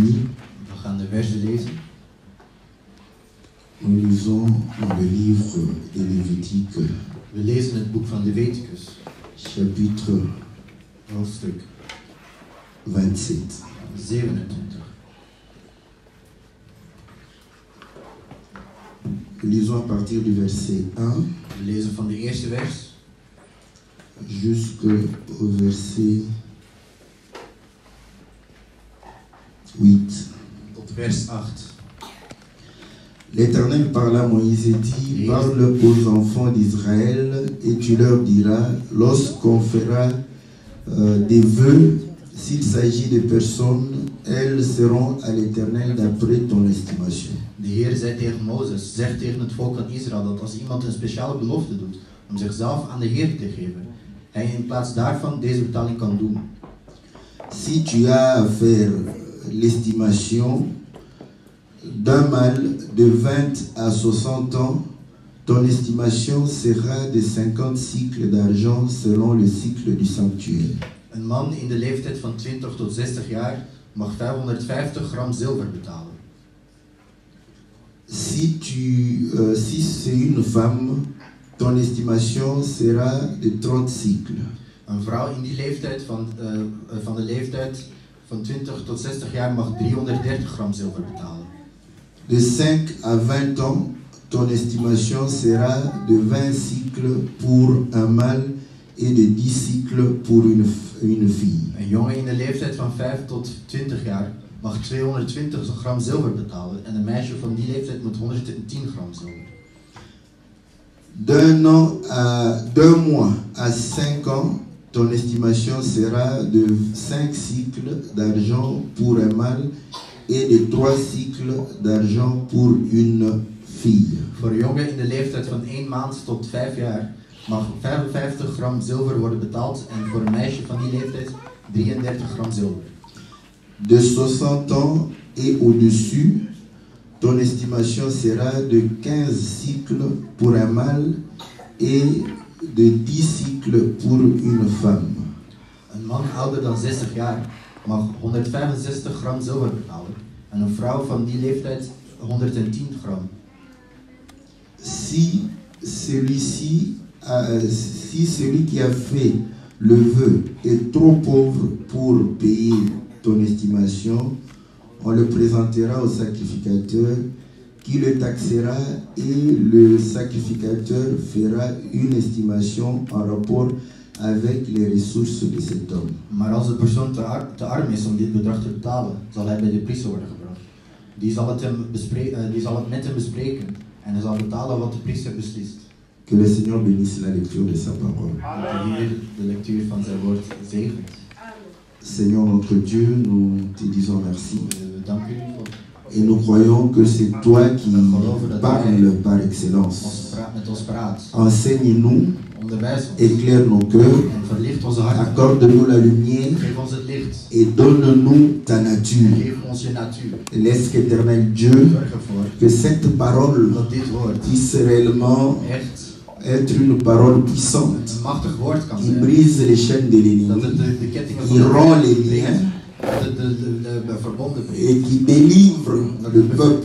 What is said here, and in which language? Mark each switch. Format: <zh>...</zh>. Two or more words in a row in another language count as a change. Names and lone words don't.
<nl>We gaan de versen lezen.</nl> <fr>Nous lisons dans le livre de Lévitique,</fr> <nl>We lezen het boek van Leviticus,</nl> <fr>chapitre</fr> <nl>hoofdstuk 27. 27.</nl> <fr>Lisons à partir du verset 1</fr> <nl>We lezen van de eerste vers</nl> <fr>jusqu'au verset 8.</fr> <nl>tot vers 8.</nl> <fr>L'Éternel parla à Moïse et dit, parle aux enfants d'Israël et tu leur diras, lorsqu'on fera des vœux, s'il s'agit de personnes, elles seront à l'Éternel d'après ton estimation.</fr> <nl>De Heer zei tegen Mozes, zeg tegen het volk van Israël dat als iemand een speciale belofte doet om zichzelf aan de Heer te geven, hij in plaats daarvan deze betaling kan doen.</nl> <fr>Si tu as à faire l'estimation d'un mâle de 20 à 60 ans, ton estimation sera de 50 cycles d'argent selon le cycle du sanctuaire.</fr> <nl>Een man in de leeftijd van 20 tot 60 jaar mag 550 gram zilver betalen.</nl> <fr>Si c'est une femme, ton estimation sera de 30 cycles.</fr> <nl>Een vrouw in die leeftijd van de leeftijd van 20 tot 60 jaar mag 330 gram zilver betalen.</nl> <fr>De 5 à 20 ans, ton estimation sera de 20 cycles pour un mâle et de 10 cycles pour une fille.</fr> <nl>Een jongen in de leeftijd van 5 tot 20 jaar mag 220 gram zilver betalen en een meisje van die leeftijd moet 110 gram zilver.</nl> <fr>D'un mois à 5 ans, ton estimation sera de 5 cycles d'argent pour un mâle et de 3 cycles d'argent pour une fille.</fr> <nl>Voor een jongen in de leeftijd van 1 maand tot 5 jaar mag 55 gram zilver worden betaald en voor een meisje van die leeftijd 33 gram zilver.</nl> <fr>De 60 ans et au-dessus, ton estimation sera de 15 cycles pour un mâle et de 10 cycles pour une femme.</fr> <nl>Een man ouder dan 60 jaar mag 165 gram zilver betalen en een vrouw van die leeftijd 110 gram.</nl> <fr>Si celui qui a fait le vœu est trop pauvre pour payer ton estimation, on le présentera au sacrificateur qui le taxera et le sacrificateur fera une estimation en rapport avec les ressources de cet homme.</fr> <nl>Maar als de persoon te arm is om dit bedrag te betalen, zal hij bij de priester worden gebracht. Die zal het met hem bespreken en hij zal betalen wat de priester beslist.</nl> <fr>Que le Seigneur bénisse la lecture de sa parole.</fr> <nl>Dat de Heer de lectuur van zijn woord zegent.</nl> <fr>Seigneur notre Dieu, nous te disons merci.</fr> <nl>We danken u voor.</nl> <fr>Et nous croyons que c'est toi qui parles par excellence. Enseigne-nous, éclaire nos cœurs, accorde-nous la lumière et donne-nous ta nature. Laisse qu'Éternel Dieu, que cette parole puisse réellement être une parole puissante qui brise les chaînes de l'ennemi, qui rend les liens et qui délivre le peuple.</fr>